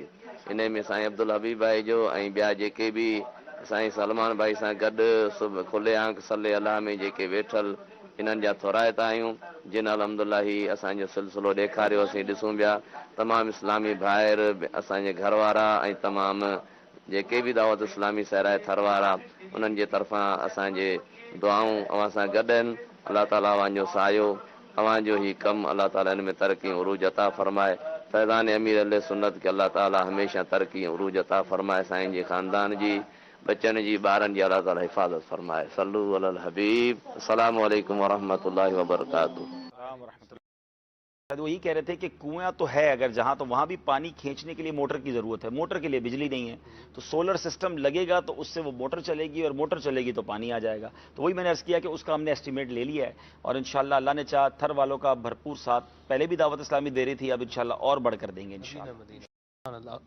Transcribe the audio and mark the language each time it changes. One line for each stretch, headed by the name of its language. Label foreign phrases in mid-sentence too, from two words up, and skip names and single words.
Sindhi: इन में साईं अब्दुल हबीब भाई जो ऐं ॿिया जेके बि साईं सलमान भाई सां गॾु सुबुह खुले आंख सल्ले अलाह में जेके वेठल इन्हनि जा थोराइता आहियूं, जिन अलहमदुलिल्लाह ही असांजो सिलसिलो ॾेखारियो, असीं ॾिसूं पिया तमामु इस्लामी भाइर असांजे घर वारा ऐं तमामु जेके बि दावत इस्लामी सहराए थर वारा उन्हनि जे तरफ़ां असांजे दुआऊं अव्हां सां गॾु आहिनि। अलाह ताला अव्हांजो सायो, अव्हांजो ही कमु अलाह ताला हिन में तरक़ी उरूज अता फरमाए। फैज़ान अमीर अहले सुन्नत खे अलाह ताला हमेशह तरक़ी उरूज अता फरमाए। साईं जे ख़ानदान जी, बच्चनि जी, ॿारनि जी अलाह ताला हिफ़ाज़त फरमाए।
Arabic: صلوا على الحبيب. السلام عليكم ورحمة الله وبركاته.
Urdu: وہ یہی کہہ رہے تھے کہ کنواں تو ہے اگر جہاں، تو وہاں بھی پانی کھینچنے کے لیے موٹر کی ضرورت ہے، موٹر کے لیے بجلی نہیں ہے، تو سولر سسٹم لگے گا تو اس سے وہ موٹر چلے گی اور موٹر چلے گی تو پانی آ جائے گا. تو وہی میں نے عرض کیا کہ اس کا ہم نے ایسٹیمیٹ لے لیا ہے اور ان شاء اللہ اللہ نے چاہا تھر والوں کا بھرپور ساتھ، پہلے بھی دعوت اسلامی دے رہی تھی، اب ان شاء اللہ اور بڑھ کر دیں گے ان شاء اللہ.